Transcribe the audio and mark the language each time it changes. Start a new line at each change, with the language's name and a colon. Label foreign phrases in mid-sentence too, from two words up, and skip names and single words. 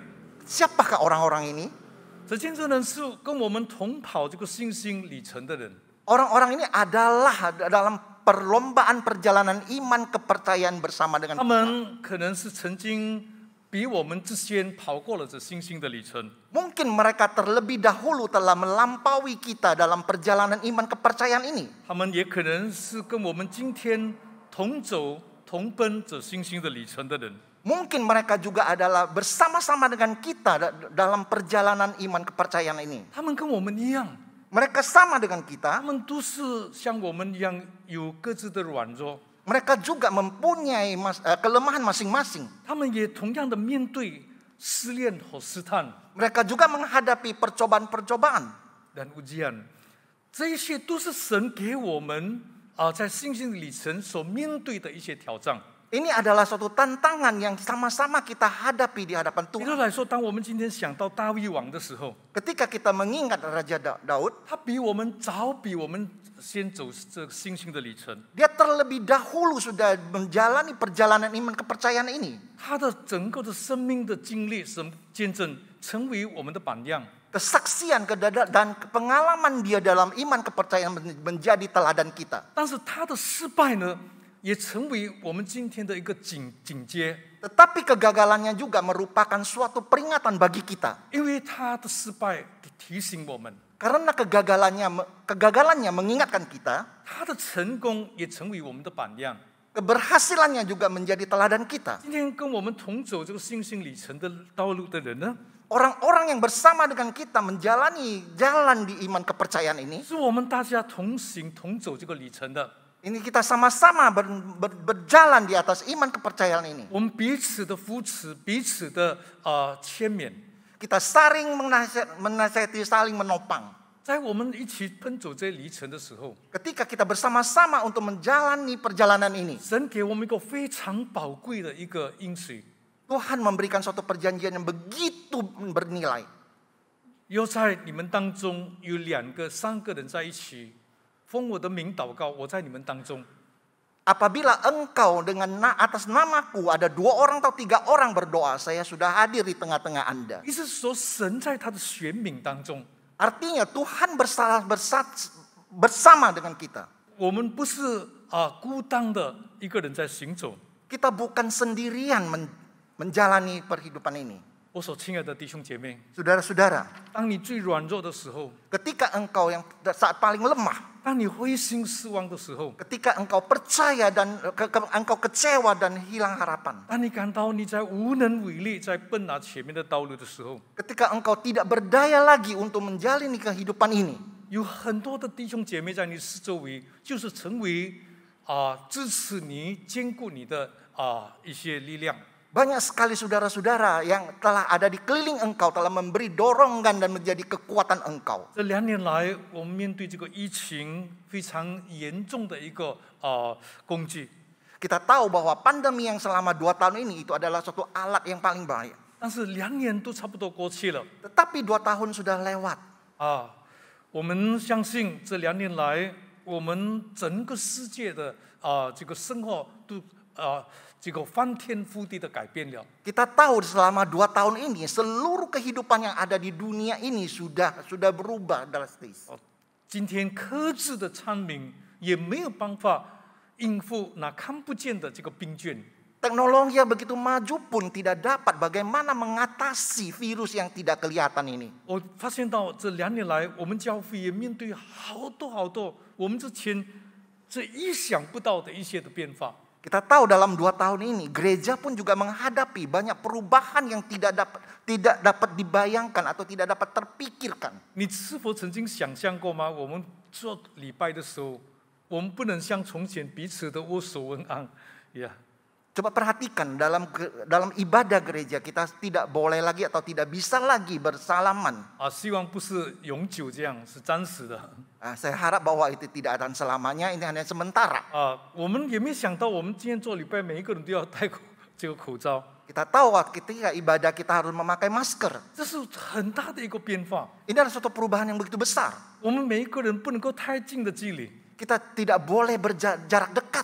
Indonesian: Siapakah orang-orang ini?
Chinese: 这见证人是跟我们同跑这个信心里程的人。
Indonesian: Orang-orang ini adalah dalam perlombaan perjalanan iman kepercayaan bersama dengan
Chinese: 他
Indonesian: kita.
Chinese: 们可能是曾经比我们之前跑过了这信心的里程。
Indonesian: Mungkin mereka terlebih dahulu telah melampaui kita dalam perjalanan iman kepercayaan ini.
Chinese: 他们也可能是跟我们今天同走同奔这信心的里程的人。
Indonesian: Mungkin mereka juga adalah bersama-sama dengan kita dalam perjalanan iman kepercayaan ini.
Chinese: 他们跟我们一样，
Indonesian: Mereka sama dengan
Chinese: 他
Indonesian: kita.
Chinese: 们都是像我们一样有各自的软弱，
Indonesian: Mereka juga mempunyai kelemahan masing-masing.
Chinese: 他们也同样的面对试炼和试探。
Indonesian: Mereka juga menghadapi percobaan-percobaan. dan ujian，
Chinese: 这一切都是神给我们在信心里程所面对的一些挑战。
Indonesian: Ini adalah suatu tantangan yang sama-sama kita hadapi di hadapan
Chinese: 比
Indonesian: Tuhan.
Chinese: 如来说，当我们今天想到大卫王的时候，
Indonesian: Ketika kita mengingat Raja Daud,
Chinese: 他比我们早，比我们先走这个信心的里程。
Indonesian: dia terlebih dahulu sudah menjalani perjalanan iman kepercayaan ini.
Chinese: 他的整个的生命的经历、见证，成为我们的榜样。
Indonesian: Kesaksian dan pengalaman dia dalam iman kepercayaan menjadi teladan kita.
Chinese: 但是他的失败呢，也成为我们今天的一个警戒。
Indonesian: Tetapi kegagalannya juga merupakan suatu peringatan bagi kita.
Chinese: 因为他的失败提醒我们，
Indonesian: Karena kegagalannya mengingatkan kita,
Chinese: 他的成功也成为我们的榜样。
Indonesian: keberhasilannya juga menjadi teladan kita.
Chinese: 今天跟我们同走这个信心里程的道路的人呢，
Indonesian: Orang-orang yang bersama dengan kita menjalani jalan di iman kepercayaan ini,
Chinese: 是我们大家同行同走这个里程的。
Indonesian: Ini kita sama-sama berjalan di atas iman kepercayaan ini.
Chinese: 我们彼此的扶持，彼此的牵勉，
Indonesian: Kita saling menasihati, saling menopang.
Chinese: 在我们一起奔走这里程的时候，
Indonesian: Ketika kita bersama-sama untuk menjalani perjalanan ini,
Chinese: 神给我们一个非常宝贵的一个应许，
Indonesian: Tuhan memberikan suatu perjanjian yang begitu bernilai.
Chinese: 要在你们当中有2个、3个人在一起，奉我的名祷告，我在你们当中。
Indonesian: Apabila engkau dengan atas namaku ada 2 orang atau 3 orang berdoa, saya sudah hadir di tengah-tengah Anda.
Chinese: 意思是说，神在他的选民当中，
Indonesian: Artinya Tuhan bersama dengan kita.
Chinese: 我们不是孤单的一个人在行走。
Indonesian: Kita bukan sendirian menjalani perhidupan ini.
Chinese: 我所亲爱的弟兄姐妹，
Indonesian: Saudara-saudara,
Chinese: 当你最软弱的时候，
Indonesian: ketika engkau yang saat paling lemah,
Chinese: 当你灰心失望的时候，
Indonesian: ketika engkau percaya dan engkau kecewa dan hilang harapan,
Chinese: 当你感到你在无能为力，在奔拿前面的道路的时候，
Indonesian: ketika engkau tidak berdaya lagi untuk menjalani kehidupan ini,
Chinese: 有很多的弟兄姐妹在你四周围，就是成为支持你、坚固你的一些力量。
Indonesian: banyak sekali saudara-saudara yang telah ada di keliling engkau, telah memberi dorongan dan menjadi kekuatan engkau.
Chinese: 这2年来，我们面对这个疫情非常严重的一个攻击，
Indonesian: Kita tahu bahwa pandemi yang selama 2 tahun ini itu adalah suatu alat yang paling bahaya.
Chinese: 但是2年都差不多过去了
Indonesian: Tetapi 2 tahun sudah lewat.
Chinese: 我们相信这2年来，我们整个世界的这个生活都这个翻天覆地的改变了。
Indonesian: Kita tahu selama 2 tahun ini seluruh kehidupan yang ada di dunia ini sudah berubah drastis.
Chinese: 今天科技的昌明也没有办法应付那看不见的这个病菌。
Indonesian: Teknologi yang begitu maju pun tidak dapat bagaimana mengatasi virus yang tidak kelihatan ini.
Chinese: 我发现到这2年来，我们教会也面对好多我们之前这意想不到的一些的变化。
Indonesian: Kita tahu dalam 2 tahun ini gereja pun juga menghadapi banyak perubahan yang tidak dapat dibayangkan atau tidak dapat terpikirkan.
Chinese: 你是否曾经想象过吗？我们做礼拜的时候，我们不能像从前彼此的握手问安，
Indonesian: Coba perhatikan dalam ibadah gereja kita tidak boleh lagi atau tidak bisa lagi bersalaman.
Chinese: 希望不是永久这样，是暂时的。
Indonesian: Saya harap bahwa itu tidak akan selamanya, ini hanya sementara.
Chinese: 我们也没想到，我们今天做礼拜，每一个人都要戴这个口罩。
Indonesian: Kita tahu ketika ibadah kita harus memakai masker.
Chinese: 这是很大的一个变化。
Indonesian: Ini adalah suatu perubahan yang begitu besar.
Chinese: 我们每一个人不能够太近的距离。
Indonesian: Kita tidak boleh berjarak dekat.